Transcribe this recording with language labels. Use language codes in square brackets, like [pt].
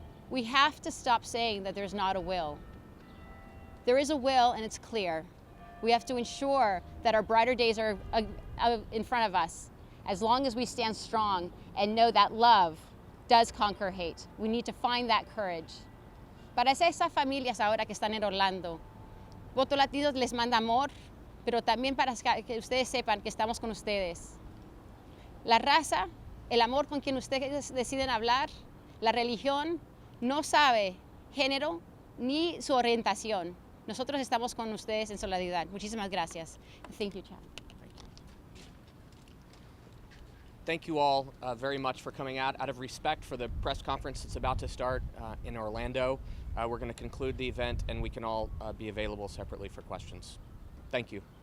[en] We have to stop saying that there's not a will. There is a will, and it's clear. We have to ensure that our brighter days are in front of us, as long as we stand strong and know that love does conquer hate. We need to find that courage. [es] Para esas familias ahora que están en Orlando, Voto Latino les manda amor, pero también para que ustedes sepan que estamos con ustedes. La raza, el amor con quien ustedes deciden hablar, la religión, no sabe género ni su orientación. Nosotros estamos con ustedes en solidaridad. Muchísimas gracias. [en] Thank you, Chad. Thank you all very much for coming out. Out of respect for the press conference that's about to start in Orlando, we're going to conclude the event and we can all be available separately for questions. Thank you.